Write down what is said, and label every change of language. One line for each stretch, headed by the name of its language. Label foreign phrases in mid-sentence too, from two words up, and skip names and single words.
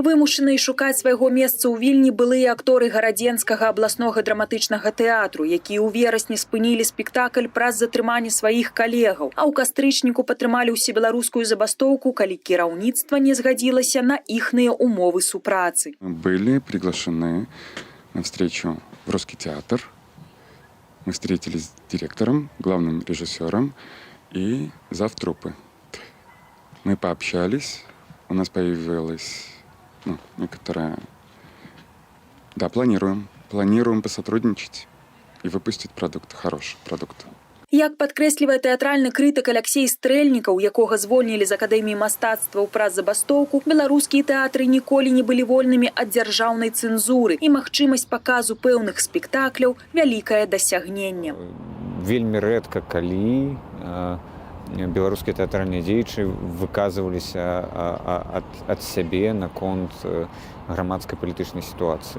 Belarusian: Вымушаныя шукаць свайго месца ў Вільні былыя акторы гарадзенскага абласнога драматычнага тэатру, якія ў верасні спынілі спектакль праз затрыманне сваіх калегаў, а ў кастрычніку падтрымалі ўсебеларускую забастоўку, калі кіраўніцтва не згадзілася на іхныя умовы супрацы.
Russian: Были приглашены на встречу в Русский театр. Мы встретились с директором, главным режиссером и завтруппы. Мы пообщались, у нас появилась некоторая... Да, планируем посотрудничать и выпустить продукт, хороший продукт.
Belarusian: Як падкрэслівае тэатральны крытык Аляксей Стрэльнікаў, якога звольнілі з Акадэміі мастацтваў праз забастоўку, беларускія тэатры ніколі не былі вольнымі ад дзяржаўнай цэнзуры, і магчымасць паказу пэўных спектакляў вялікае дасягненне. Вельмі рэдка калі беларускія тэатральныя дзеячы выказваліся ад сябе наконт грамадскай палітычнай сітуацыі.